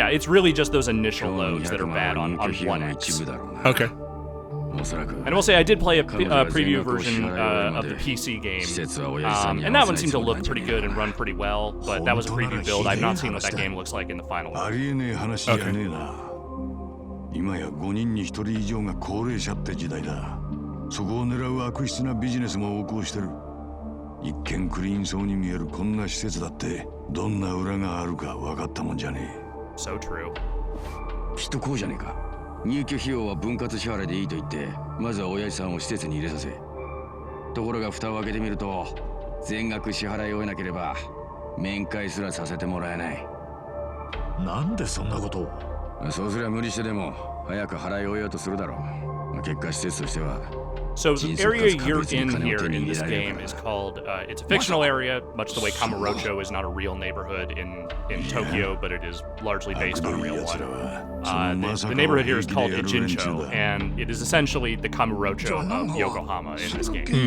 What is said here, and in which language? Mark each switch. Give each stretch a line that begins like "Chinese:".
English: it's really just those initial loads that are bad on 1X. Okay. And I will say I did play a preview version of the PC game, and that one seemed to look pretty good and run pretty well, but that was a preview build. I've not seen what that game looks like in the final one.
Japanese: 今や5人に1人以上が高齢者って時代だ。そこを狙う悪質なビジネスも横行してる。一見クリーンそうに見えるこんな施設だってどんな裏があるか分かったもんじゃねえ。
English: So true.
Japanese: きっとこうじゃねえか。入居費用は分割支払いでいいと言って、まずは親父さんを施設に入れさせ。ところが蓋を開けてみると、全額支払い終えなければ面会すらさせてもらえない。なんでそんなことを？そうすりゃ無理してでも早く払い終えようとするだろう。結果施設としては。
English: So the area you're in here in this game is called, it's a fictional area, much the way Kamurocho is not a real neighborhood in Tokyo, but it is largely based on a real one. The neighborhood here is called Ijincho, and it is essentially the Kamurocho of Yokohama in this game.